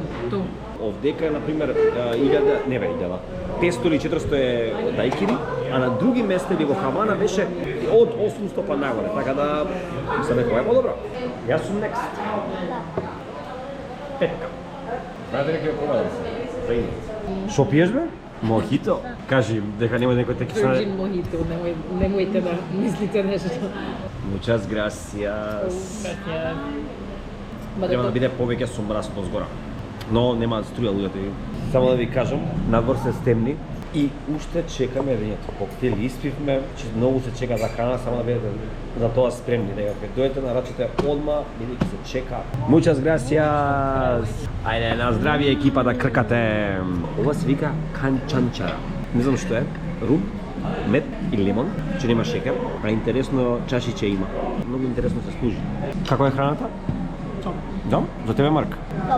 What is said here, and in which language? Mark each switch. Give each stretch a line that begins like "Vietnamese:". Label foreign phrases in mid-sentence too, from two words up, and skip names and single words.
Macedonian: Овдека, например, 500 или 400 е дајкири, а на други места или во Хавана беше од 800 па нагоре, така да се некоја е подобро. Јас сум next. Петка. Знаете ли како е да? Шо пиеш бе? Мохито? Кажи, дека нема некој теки што...
English: Virgin mojito,
Macedonian: немојте да мислите нешто.
Spanish: Muchas gracias.
Macedonian: Треба да биде повеќе со мрасото згора. Но нема струја луѓето. Само да ви кажам, надвор се стемни и уште чекаме вењето. Коктели испивме, многу се чека за храна, само да бидете за тоа спремни. Дека кога дојдете нарачате одма, бидејќи се чека.
Spanish: Muchas gracias.
Macedonian: Ајде, на здравје екипа да кркате. Ова се вика канчанчара. Не знам што е. Рум, мед и лимон, че нема шекер, а интересно чашиче има. Многу интересно се служи. Како е храната? Да? За тебе, Марк? Топ.